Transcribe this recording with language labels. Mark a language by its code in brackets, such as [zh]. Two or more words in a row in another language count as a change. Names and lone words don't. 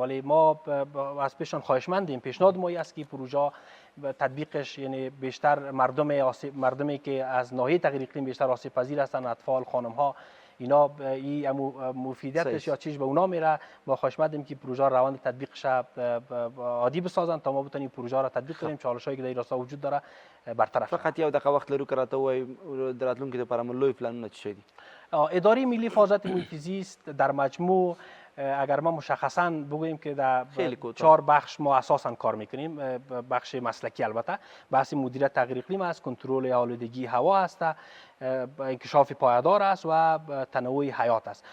[fa] ولی ما از پیششان خواهشمندیم، پیشنهاد ما است که پروژه تطبیقش یعنی بیشتر مردمی که از ناحیه تغییر اقلیم بیشتر آسیب پذیر هستند، اطفال، خانم ها، اینا این مفیدیتش یا چیز به اونا میره. ما خواهشمندیم که پروژه روند تطبیقش عادی بسازن تا ما بتونیم پروژه را تطبیق کنیم. چالشایی که در این راستا وجود داره برطرف. [ps] فقط یو دقیقه وخت لرو که راته ووایي د راتلونکي دپاره مو لوی پلانونه چی دي؟ [fa] اداره ملی حفاظت محیط زیست در مجموع اگر ما مشخصا بگوییم که در 4 بخش ما اساسا کار میکنیم. بخش مسلکی البته بحث مدیریت تغییر اقلیم است، کنترل آلودگی هوا است، انکشاف پایدار است و تنوع حیات است.